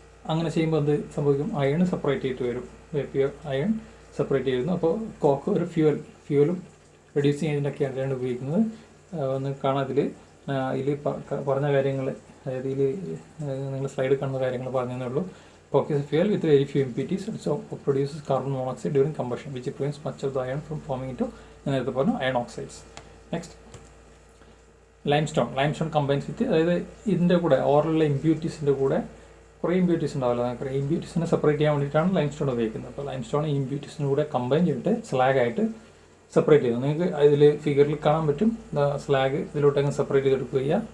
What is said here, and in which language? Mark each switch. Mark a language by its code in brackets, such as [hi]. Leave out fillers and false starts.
[ml] അങ്ങനെ ചെയ്യുമ്പോൾ എന്ത് സംഭവിക്കും? അയൺ സെപ്പറേറ്റ് ചെയ്തിട്ട് വരും. അയൺ സെപ്പറേറ്റ് ചെയ്യുന്നു. അപ്പോൾ കോക്ക് ഒരു ഫ്യൂവലും റെഡ്യൂസിങ് ഏജൻ്റൊക്കെയാണ് ഉപയോഗിക്കുന്നത്. ഒന്ന് കാണാം. ഇതിൽ പറഞ്ഞ കാര്യങ്ങൾ, അതായത് നിങ്ങൾ സ്ലൈഡ് കാണുന്ന കാര്യങ്ങൾ പറഞ്ഞതേ ഉള്ളൂ. [en] Coke is a fuel with very few impurities. It produces carbon monoxide during combustion, which prevents much of the iron from forming into iron oxides. Next, limestone. Limestone combines with [ml] അതായത് ഇതിൻ്റെ കൂടെ ഓറിലുള്ള ഇമ്പ്യൂരിറ്റീസിൻ്റെ കൂടെ കുറേ impurities ഉണ്ടാവില്ല. കുറേ ഇമ്പ്യൂരിറ്റീസിനെ separate ചെയ്യാൻ വേണ്ടിയിട്ടാണ് limestone ഉപയോഗിക്കുന്നത്. അപ്പോൾ ലൈംസ്റ്റോൺ ഈ ഇമ്പ്യൂരിറ്റീസിൻ്റെ കൂടെ കമ്പൈൻ ചെയ്തിട്ട് സ്ലാഗായിട്ട് സെപ്പറേറ്റ് ചെയ്യുന്നു. നിങ്ങൾക്ക് അതിൽ ഫിഗറിൽ കാണാൻ പറ്റും. സ്ലാഗ് ഇതിലോട്ടങ്ങ് സെപ്പറേറ്റ് ചെയ്തെടുക്കുക.